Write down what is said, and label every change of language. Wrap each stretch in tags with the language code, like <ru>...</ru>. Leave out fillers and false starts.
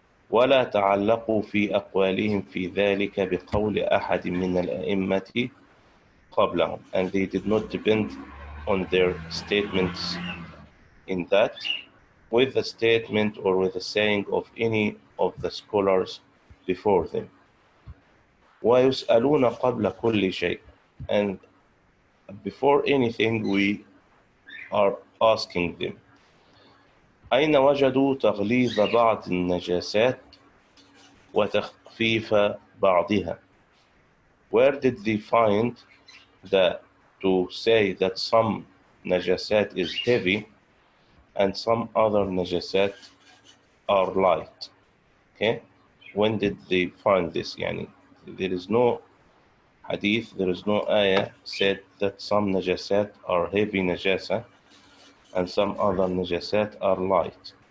<ar>ولا تعلقوا في أقوالهم في ذلك بقول أحد من الأئمة قبلهم,</ar> <en>and they did not depend on their statements in that with the statement or with the saying of any of the scholars before them.</en> <ar>ويسألون قبل كل شيء,</ar> <en>and before anything we are asking them,</en> <ar>أين وجدوا تغليظ بعض النجاسات وتخفيف بعضها?</ar> <en>Where did they find that to say that some najasat is heavy and some other najasat are light? Okay, when did they find this? Yani, there is no hadith, there is no ayah said that some najasat are heavy najasa and some other najasat are light.</en>